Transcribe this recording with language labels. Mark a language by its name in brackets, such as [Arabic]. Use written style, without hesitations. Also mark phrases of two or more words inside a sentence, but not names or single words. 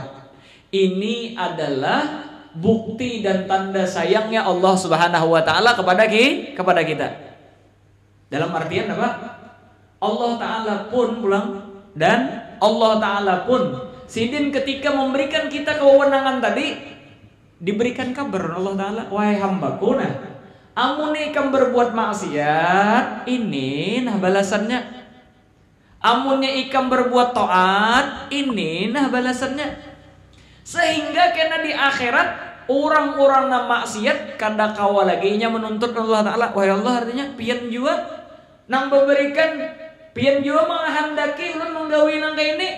[Indonesian] Ini adalah bukti dan tanda sayangnya Allah [Arabic] سبحانه وتعالى [Indonesian] kepada kita. Dalam artian apa? Allah Ta'ala pun pulang, dan Allah Ta'ala pun sidin ketika memberikan kita kewenangan tadi, diberikan kabar Allah Ta'ala, [Banjar] wahai hambaku, nah amun ikam berbuat maksiat, ini nah balasannya. Amunnya ikam berbuat taat, ini nah balasannya. Sehingga kena di akhirat orang-orang na maksiat kada kawa lagi nya menuntut Allah Ta'ala, wahai Allah, artinya pian jua nang memberikan, pian jua menghendaki ulun menggawi nang kayak ini.